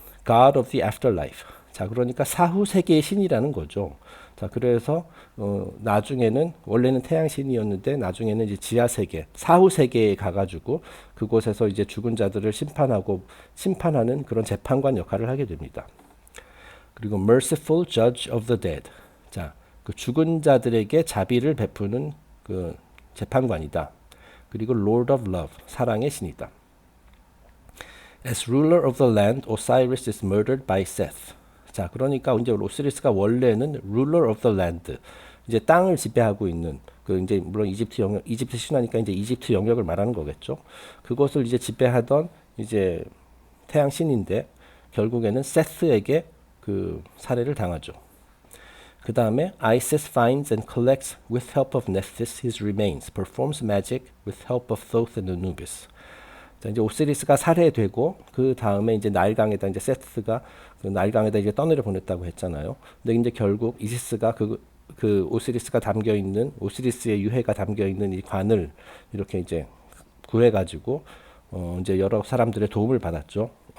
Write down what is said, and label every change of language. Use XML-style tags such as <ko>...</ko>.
<en>God of the Afterlife.</en> <ko>자, 그러니까 사후 세계의 신이라는 거죠. 자, 그래서 나중에는 원래는 태양 신이었는데 나중에는 이제 지하 세계, 사후 세계에 가가지고 그곳에서 이제 죽은 자들을 심판하는 그런 재판관 역할을 하게 됩니다. 그리고</ko> <en>merciful judge of the dead.</en> <ko>자, 그 죽은 자들에게 자비를 베푸는 그 재판관이다. 그리고</ko> <en>Lord of love,</en> <ko>사랑의 신이다.</ko> <en>As ruler of the land, Osiris is murdered by Seth.</en> <ko>자, 그러니까 이제 오시리스가 원래는</ko> <en>ruler of the land,</en> <ko>이제 땅을 지배하고 있는 그 이제 물론 이집트 신화니까 이제 이집트 영역을 말하는 거겠죠. 그것을 이제 지배하던 이제 태양 신인데 결국에는 세스에게 그 살해를 당하죠. 그 다음에</ko> <en>Isis finds and collects with help of Nephthys his remains, performs magic with help of Thoth and Anubis.</en> <ko>자, 이제 오시리스가 살해되고 그 다음에 이제 나일강에다 이제 세스가 그 나일강에다 이제 떠내려 보냈다고 했잖아요. 근데 이제 결국 이시스가 그 오시리스가 담겨 있는 오시리스의 유해가 담겨 있는 이 관을 이렇게 이제 구해가지고 이제 여러 사람들의 도움을 받았죠.</ko>